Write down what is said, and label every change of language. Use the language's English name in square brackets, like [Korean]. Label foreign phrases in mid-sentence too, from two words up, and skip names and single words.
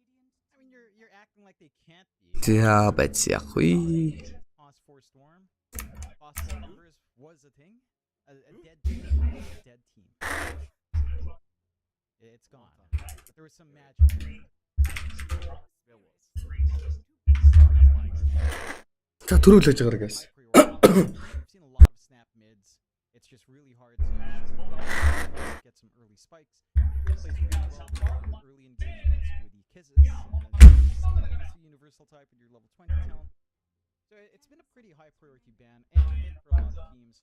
[English] I mean, you're acting like they can't be. Yeah, but yeah, Pause for Storm. Pause for numbers was a thing. A dead team. A dead team. It's gone. But there was some magic. There was. [Mongolian] За төрүүлж байгаа guys. [English] We've seen a lot of snap mids. It's just really hard to get some early spikes. It plays really well with early engagements with the kisses, and then the universal type with your level 20 talent. So it's been a pretty high priority ban, and mid for a lot of teams.